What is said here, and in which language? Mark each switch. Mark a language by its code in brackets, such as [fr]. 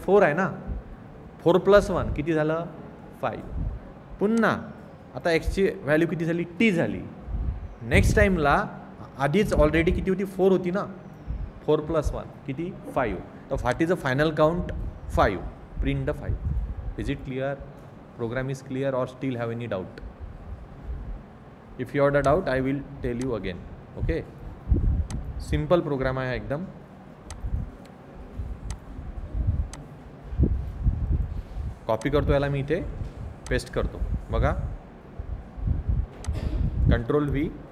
[mr] 4 आहे ना. 4 + 1 किती झालं? 5. पुन्हा आता एक्सची व्हॅल्यू किती झाली? टी झाली. नेक्स्ट टाईमला आधीच ऑलरेडी किती होती? 4 होती ना. 4 + 1 किती? 5. तर [en] What is a final count? 5. Print the 5. Is it clear? Program is clear और still have any doubt? If you have the doubt I will tell you again. [mr] Okay, simple programme आहे एकदम. Copy करतो याला मी, इथे paste करतो. बघा control V.